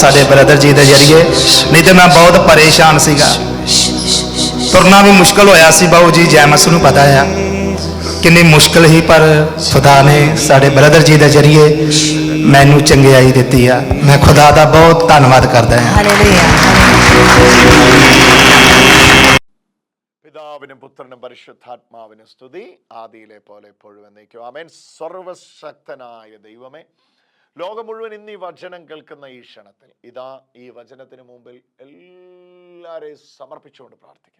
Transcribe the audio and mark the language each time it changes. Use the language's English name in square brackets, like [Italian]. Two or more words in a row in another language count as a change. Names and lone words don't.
[Punjabi] ਸਾਡੇ ਬ੍ਰਦਰ ਜੀ ਦੇ ਜ਼ਰੀਏ ਨਹੀਂ ਤੇ ਮੈਂ ਬਹੁਤ ਪਰੇਸ਼ਾਨ ਸੀਗਾ ਤੁਰਨਾ ਵੀ ਮੁਸ਼ਕਲ ਹੋਇਆ ਸੀ ਬਾਊ ਜੀ ਜੈਮਸ ਨੂੰ ਪਤਾ ਆ ਕਿੰਨੀ ਮੁਸ਼ਕਲ ਹੀ ਪਰ ਖੁਦਾ ਨੇ ਸਾਡੇ ਬ੍ਰਦਰ ਜੀ ਦੇ ਜ਼ਰੀਏ ਮੈਨੂੰ ਚੰਗਿਆਈ ਦਿੱਤੀ ਆ ਮੈਂ ਖੁਦਾ ਦਾ ਬਹੁਤ ਧੰਨਵਾਦ ਕਰਦਾ ਹਾਂ [Malayalam] പിതാവിനും പുത്രനും പരിശുദ്ധാത്മാവിനും സ്തുതി ആദിയിലെ പോലെ എപ്പോഴും എന്നേക്കും ആമേൻ. സർവശക്തനായ ദൈവമേ, ലോകം മുഴുവൻ ഇന്ന് ഈ വചനം കേൾക്കുന്ന ഈ ക്ഷണത്തിൽ ഇതാ ഈ വചനത്തിന് മുമ്പിൽ എല്ലാവരെയും സമർപ്പിച്ചുകൊണ്ട് പ്രാർത്ഥിക്കുന്നു.